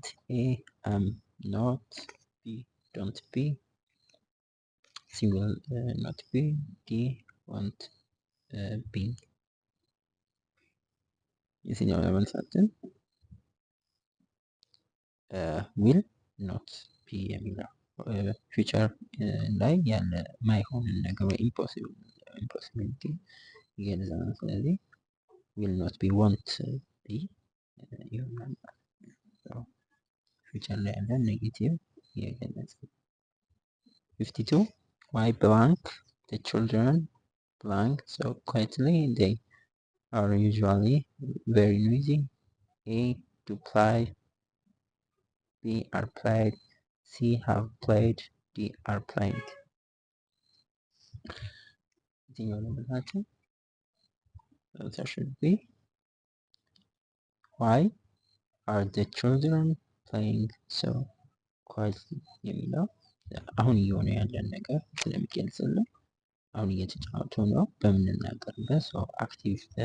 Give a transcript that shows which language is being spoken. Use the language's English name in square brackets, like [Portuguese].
[English] A not, B don't be, C will not be, D won't be። [Amharic] የትኛው ነው መልሳችን? [English] will not be [Amharic] የሚለው ፊውቸር ላይ ያለ ማይሆንን ነገር ወይ ኢምፖሲቢሊቲ ይገልጻል። ስለዚህ [English] will not be won't be [Amharic] ይሆናል። ፊውቸር ላይ ያለ ኔጌቲቭ የገለጸ። 52 [English] why blank the children blank so quietly? They are usually very noisy. A to play, B are played, C have played, D are playing። [Amharic] የትኛው ነው መልሳችን? [English] There should be why are the children playing so quietly [Amharic] የሚለው አሁን እየሆነ ያለን ነገር ስለሚገልጽልን አሁን እየተጫወቱ ነው በምንናገርበት ሰው አክቲቭ